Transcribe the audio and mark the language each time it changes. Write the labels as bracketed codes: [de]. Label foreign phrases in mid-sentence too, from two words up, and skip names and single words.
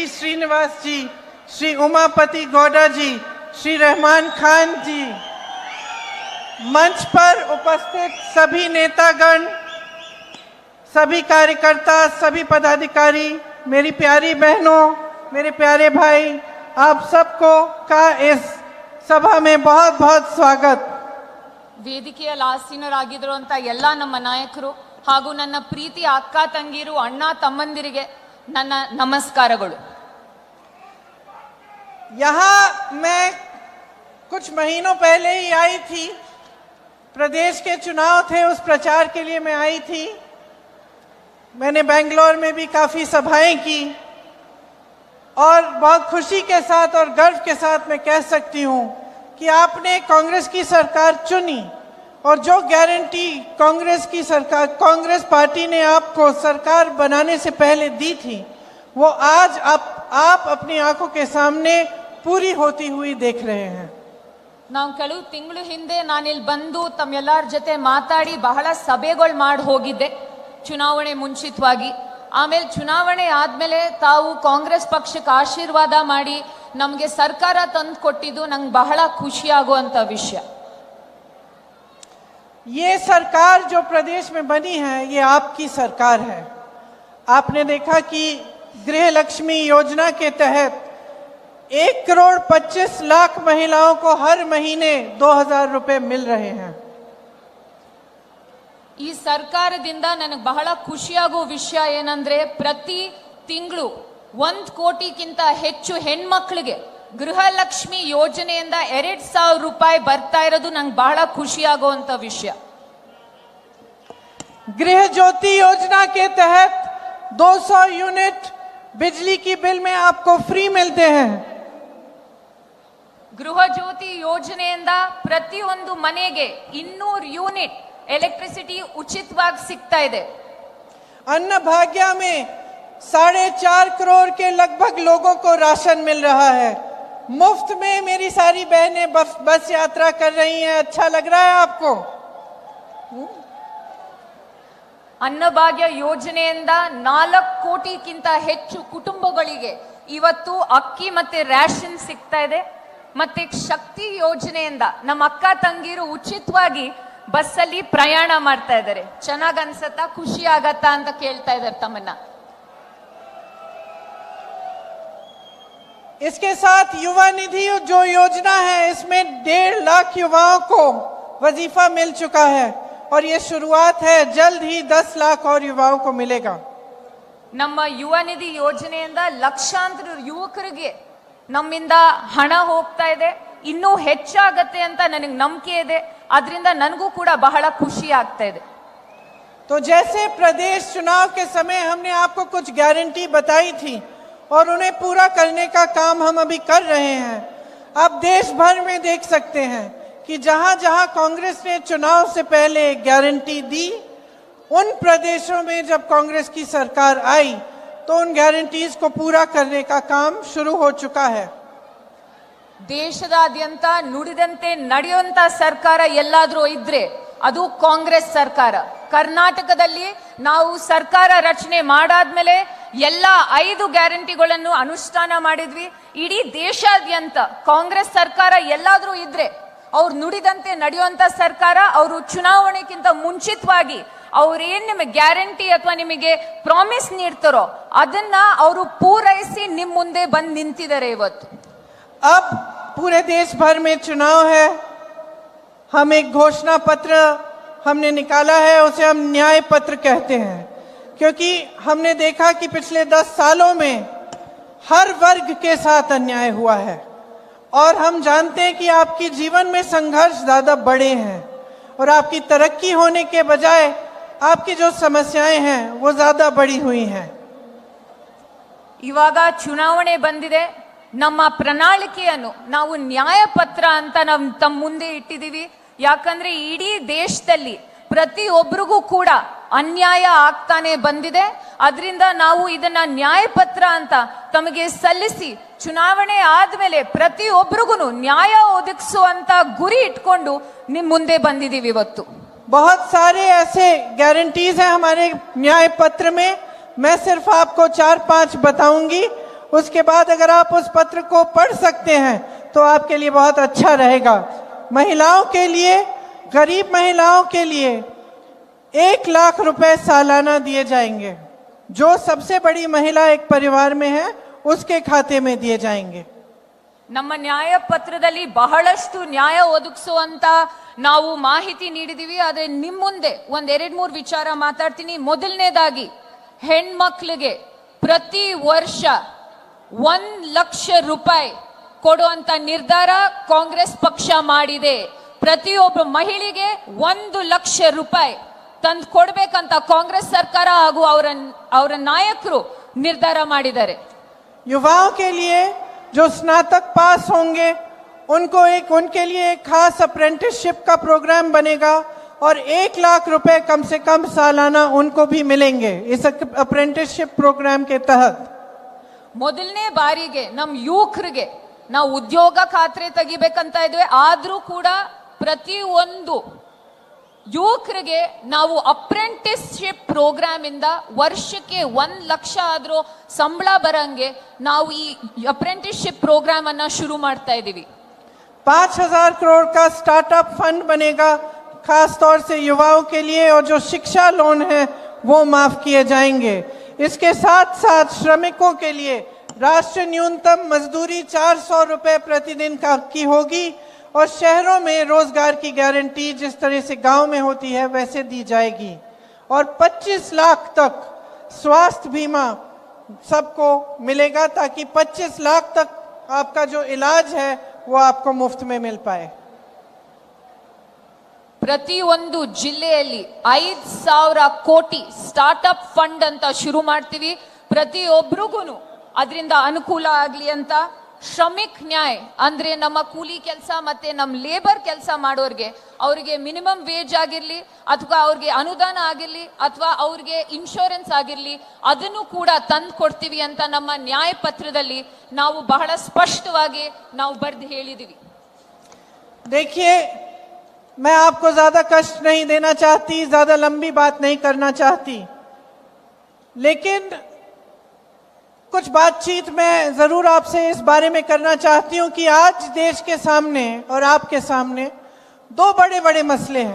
[hi] श्रीनिवास जी, श्री उमापति गौड़ा जी, श्री रहमान खान जी, मंच पर उपस्थित सभी नेतागण, सभी कार्यकर्ता, सभी पदाधिकारी, मेरी प्यारी बहनों, मेरे प्यारे भाई, आप सबको का इस सभा में बहुत बहुत स्वागत। [kn] ವೇದಿಕೆಯಲ್ಲಿ ಆಸೀನರಾಗಿರುವಂತ ಎಲ್ಲ ನಮ್ಮ ನಾಯಕರು ಹಾಗೂ ನನ್ನ ಪ್ರೀತಿ ಅಕ್ಕ ತಂಗಿರು ಅಣ್ಣ ತಮ್ಮಂದಿರಿಗೆ ನನ್ನ ನಮಸ್ಕಾರಗಳು। [hi] यहाँ मैं कुछ महीनों पहले ही आई थी, प्रदेश के चुनाव थे, उस प्रचार के लिए मैं आई थी। मैंने बेंगलोर में भी काफ़ी सभाएं की और बहुत खुशी के साथ और गर्व के साथ मैं कह सकती हूँ कि आपने कांग्रेस की सरकार चुनी और जो गारंटी कांग्रेस की सरकार, कांग्रेस पार्टी ने आपको सरकार बनाने से पहले दी थी, वो आज आप अपनी आंखों के सामने पूरी होती हुई देख रहे हैं। [kn] ನಾವು ಕೆಲವು ತಿಂಗಳು ಹಿಂದೆ ನಾನಿಲ್ಲಿ ಬಂದು ತಮ್ಮೆಲ್ಲರ ಜೊತೆ ಮಾತಾಡಿ ಬಹಳ ಸಭೆಗಳು ಮಾಡಿ ಹೋಗಿದ್ದೆ ಚುನಾವಣೆ ಮುಂಚಿತವಾಗಿ। ಆಮೇಲೆ ಚುನಾವಣೆ ಆದ್ಮೇಲೆ ತಾವು ಕಾಂಗ್ರೆಸ್ ಪಕ್ಷಕ್ಕೆ ಆಶೀರ್ವಾದ ಮಾಡಿ ನಮಗೆ ಸರ್ಕಾರ ತಂದು ಕೊಟ್ಟಿದ್ದು ನಂಗೆ ಬಹಳ ಖುಷಿ ಆಗುವಂತ ವಿಷಯ। [hi] ये सरकार जो प्रदेश में बनी है, ये आपकी सरकार है। आपने देखा कि गृह लक्ष्मी योजना के तहत 1,25,00,000 महिलाओं को हर महीने 2,000 रुपए मिल रहे हैं। [kn] ಈ ಸರ್ಕಾರದಿಂದ ನನಗೆ ಬಹಳ ಖುಷಿಯಾಗುವ ವಿಷಯ ಏನಂದ್ರೆ ಪ್ರತಿ ತಿಂಗಳು 1 ಕೋಟಿಗಿಂತ ಹೆಚ್ಚು ಹೆಣ್ಮಕ್ಳಿಗೆ ಗೃಹಲಕ್ಷ್ಮಿ ಯೋಜನೆಯಿಂದ 2,000 ರೂಪಾಯಿ ಬರ್ತಾ ಇರೋದು ನಂಗೆ ಬಹಳ ಖುಷಿಯಾಗುವಂತ ವಿಷಯ। [hi] गृह ज्योति योजना के तहत 200 यूनिट बिजली की बिल में आपको फ्री मिलते हैं। [kn] ಗೃಹ ಜ್ಯೋತಿ ಯೋಜನೆಯಿಂದ ಪ್ರತಿಯೊಂದು ಮನೆಗೆ 200 ಯೂನಿಟ್ इलेक्ट्रिसिटी उचितವಾಗಿ ಸಿಗ್ತಾ ಇದೆ। [hi] अन्न भाग्य में 4.5 करोड़ के लगभग लोगों को राशन मिल रहा है। मुफ्त में मेरी सारी बहनें बस यात्रा कर रही हैं। अच्छा लग रहा है आपको? [kn] ಅನ್ನಭಾಗ್ಯ ಯೋಜನೆಯಿಂದ 4 ಕೋಟಿಗಿಂತ ಹೆಚ್ಚು ಕುಟುಂಬಗಳಿಗೆ ಇವತ್ತು ಅಕ್ಕಿ ಮತ್ತೆ ರೇಷನ್ ಸಿಗ್ತಾ ಇದೆ। ಮತ್ತೆ ಶಕ್ತಿ ಯೋಜನೆಯಿಂದ ನಮ್ಮ ಅಕ್ಕ ತಂಗಿರು ಉಚಿತವಾಗಿ ಬಸ್ಸಲ್ಲಿ ಪ್ರಯಾಣ ಮಾಡ್ತಾ ಇದ್ದಾರೆ। ಚೆನ್ನಾಗಿ ಅನ್ಸತ್ತಾ, ಖುಷಿ ಆಗತ್ತಾ ಅಂತ ಕೇಳ್ತಾ ಇದ್ದಾರೆ ತಮ್ಮನ್ನ। [hi] इसके साथ युवा निधि जो योजना है, इसमें 1.5 लाख युवाओं को वजीफा मिल चुका है और ये शुरुआत है, जल्द ही 10 लाख और युवाओं को मिलेगा। [kn] ನಮ್ಮ ಯುವ ನಿಧಿ ಯೋಜನೆಯಿಂದ ಲಕ್ಷಾಂತರ ಯುವಕರಿಗೆ ನಮ್ಮಿಂದ ಹಣ ಹೋಗ್ತಾ ಇದೆ, ಇನ್ನೂ ಹೆಚ್ಚಾಗತ್ತೆ ಅಂತ ನನಗೆ ನಂಬಿಕೆ ಇದೆ। ಅದರಿಂದ ನನಗೂ ಕೂಡ ಬಹಳ ಖುಷಿ ಆಗ್ತಾ ಇದೆ। [hi] तो जैसे प्रदेश चुनाव के समय हमने आपको कुछ गारंटी बताई थी और उन्हें पूरा करने का काम हम अभी कर रहे हैं। आप देश भर में देख सकते हैं कि जहां जहां कांग्रेस ने चुनाव से पहले गारंटी दी, उन प्रदेशों में जब कांग्रेस की सरकार आई तो उन गारंटीज को पूरा करने का काम शुरू हो चुका है। [kn] ದೇಶದಾದ್ಯಂತ ನುಡಿದಂತೆ ನಡೆಯುವಂತ ಸರ್ಕಾರ ಎಲ್ಲಾದ್ರೂ ಇದ್ರೆ ಅದು ಕಾಂಗ್ರೆಸ್ ಸರ್ಕಾರ। ಕರ್ನಾಟಕದಲ್ಲಿ ನಾವು ಸರ್ಕಾರ ರಚನೆ ಮಾಡಾದ್ಮೇಲೆ ಎಲ್ಲ 5 ಗ್ಯಾರಂಟಿಗಳನ್ನು ಅನುಷ್ಠಾನ ಮಾಡಿದ್ವಿ। ಇಡೀ ದೇಶಾದ್ಯಂತ ಕಾಂಗ್ರೆಸ್ ಸರ್ಕಾರ ಎಲ್ಲಾದ್ರೂ ಇದ್ರೆ ಅವ್ರು ನುಡಿದಂತೆ ನಡೆಯುವಂತ ಸರ್ಕಾರ। ಅವರು ಚುನಾವಣೆಗಿಂತ ಮುಂಚಿತವಾಗಿ ಅವ್ರೇನ್ ನಿಮಗೆ ಗ್ಯಾರಂಟಿ ಅಥವಾ ನಿಮಗೆ ಪ್ರಾಮಿಸ್ ನೀಡ್ತಾರೋ ಅದನ್ನ ಅವರು ಪೂರೈಸಿ ನಿಮ್ ಮುಂದೆ ಬಂದು ನಿಂತಿದ್ದಾರೆ ಇವತ್ತು। [hi] अब पूरे देश भर में चुनाव है। हम एक घोषणा पत्र हमने निकाला है, उसे हम न्याय पत्र कहते हैं, क्योंकि हमने देखा कि पिछले 10 सालों में हर वर्ग के साथ अन्याय हुआ है और हम जानते हैं कि आपकी जीवन में संघर्ष ज्यादा बड़े हैं और आपकी तरक्की होने के बजाय आपकी जो समस्याएं हैं वो ज्यादा बड़ी हुई हैं। [kn] ಇವಾಗ ಚುನಾವಣೆ ಬಂದಿದೆ, ನಮ್ಮ ಪ್ರಣಾಳಿಕೆಯನ್ನು ನಾವು ನ್ಯಾಯ ಪತ್ರ ಅಂತ ನಾವು ತಮ್ಮ ಮುಂದೆ ಇಟ್ಟಿದ್ದೀವಿ। ಯಾಕಂದ್ರೆ ಇಡೀ ದೇಶದಲ್ಲಿ ಪ್ರತಿಯೊಬ್ಬರಿಗೂ ಕೂಡ ಅನ್ಯಾಯ ಆಗ್ತಾನೆ ಬಂದಿದೆ. ಅದರಿಂದ ನಾವು ಇದನ್ನ ನ್ಯಾಯಪತ್ರ ಅಂತ ತಮಗೆ ಸಲ್ಲಿಸಿ ಚುನಾವಣೆ ಆದ್ಮೇಲೆ ಪ್ರತಿಯೊಬ್ಬರಿಗೂ ನ್ಯಾಯ ಒದಗಿಸುವಂತ ಗುರಿ ಇಟ್ಕೊಂಡು ನಿಮ್ ಮುಂದೆ ಬಂದಿದೀವಿ ಇವತ್ತು. [hi] बहुत सारे ऐसे गारंटीज हैं हमारे न्याय पत्र में. मैं सिर्फ आपको 4-5 बताऊंगी. उसके बाद अगर आप उस पत्र को पढ़ सकते हैं तो आपके लिए बहुत अच्छा रहेगा. महिलाओं के लिए, गरीब महिलाओं के लिए 1 लाख रुपए सालाना दिए जाएंगे. जो सबसे बड़ी महिला एक परिवार में है उसके खाते में दिए जाएंगे. [kn] ನಮ್ಮ ನ್ಯಾಯ ಪತ್ರದಲ್ಲಿ ಬಹಳಷ್ಟು ನ್ಯಾಯ ಒದಗಿಸುವಂತ ನಾವು ಮಾಹಿತಿ ನೀಡಿದೀವಿ. ಆದ್ರೆ ನಿಮ್ ಮುಂದೆ ಒಂದ್ 2-3 ವಿಚಾರ ಮಾತಾಡ್ತೀನಿ. ಮೊದಲನೇದಾಗಿ ಹೆಣ್ಮಕ್ಳಿಗೆ ಪ್ರತಿ ವರ್ಷ 1 ಲಕ್ಷ ರೂಪಾಯಿ ಕೊಡುವಂತ ನಿರ್ಧಾರ ಕಾಂಗ್ರೆಸ್ ಪಕ್ಷ ಮಾಡಿದೆ. ಪ್ರತಿಯೊಬ್ಬ ಮಹಿಳೆಗೆ 1 ಲಕ್ಷ ರೂಪಾಯಿ ತಂದು ಕೊಡ್ಬೇಕಂತ ಕಾಂಗ್ರೆಸ್ ಸರ್ಕಾರ ಹಾಗೂ ಅವರ ನಾಯಕರು ನಿರ್ಧಾರ ಮಾಡಿದ್ದಾರೆ. [hi] युवाओं के लिए जो स्नातक पास होंगे उनके लिए एक खास अप्रेंटिसशिप का प्रोग्राम बनेगा और 1 लाख रुपए कम से कम सालाना उनको भी मिलेंगे इस [en] apprenticeship program [hi] के तहत. [kn] ಮೊದಲನೇ ಬಾರಿಗೆ ನಮ್ಮ ಯುವಕರಿಗೆ ನಾವು ಉದ್ಯೋಗ ಖಾತ್ರಿ ತೆಗಿಬೇಕಂತ ಇದ್ವಿ. ಆದ್ರೂ ಕೂಡ ಪ್ರತಿಯೊಂದು ಯುವಕರಿಗೆ ನಾವು [en] apprenticeship program [kn] ಇಂದ ವರ್ಷಕ್ಕೆ 1 ಲಕ್ಷ ಆದ್ರೂ ಸಂಬಳ ಬರಂಗೆ ನಾವು ಈ [en] apprenticeship program [kn] ಅನ್ನ ಶುರು ಮಾಡ್ತಾ ಇದೀವಿ. [hi] 5,000 करोड़ का [en] startup fund [hi] बनेगा खास तौर से युवाओं के लिए और जो शिक्षा लोन है वो माफ किए जाएंगे. इसके साथ साथ श्रमिकों के लिए राष्ट्रीय न्यूनतम मजदूरी 400 रुपए प्रतिदिन की होगी और शहरों में रोजगार की गारंटी जिस तरह से गांव में होती है वैसे दी जाएगी और 25 लाख तक स्वास्थ्य बीमा सबको मिलेगा ताकि 25 लाख तक आपका जो इलाज है वो आपको मुफ्त में मिल पाए. [kn] ಪ್ರತಿಯೊಂದು ಜಿಲ್ಲೆಯಲ್ಲಿ 5,000 ಕೋಟಿ [en] startup fund [kn] ಅಂತ ಶುರು ಮಾಡ್ತೀವಿ. ಪ್ರತಿಯೊಬ್ಬರಿಗೂ ಅದರಿಂದ ಅನುಕೂಲ ಆಗ್ಲಿ ಅಂತ ಶ್ರಮಿಕ್ ನ್ಯಾಯ ಅಂದ್ರೆ ನಮ್ಮ ಕೂಲಿ ಕೆಲಸ ಮತ್ತೆ ನಮ್ಮ ಲೇಬರ್ ಕೆಲಸ ಮಾಡೋರ್ಗೆ ಅವ್ರಿಗೆ [en] minimum wage [kn] ಆಗಿರ್ಲಿ ಅಥವಾ ಅವ್ರಿಗೆ ಅನುದಾನ ಆಗಿರ್ಲಿ ಅಥವಾ ಅವ್ರಿಗೆ ಇನ್ಶೂರೆನ್ಸ್ ಆಗಿರ್ಲಿ ಅದನ್ನು ಕೂಡ ತಂದು ಕೊಡ್ತೀವಿ ಅಂತ ನಮ್ಮ ನ್ಯಾಯ ಪತ್ರದಲ್ಲಿ ನಾವು ಬಹಳ ಸ್ಪಷ್ಟವಾಗಿ ನಾವು ಬರೆದು ಹೇಳಿದೀವಿ. [hi] देखिए, मैं आपको ज्यादा कष्ट नहीं देना चाहती, ज्यादा लंबी बात नहीं करना चाहती, लेकिन कुछ बातचीत मैं जरूर आपसे इस बारे में करना चाहती हूं कि आज देश के सामने और आपके सामने 2 बड़े बड़े मसले हैं.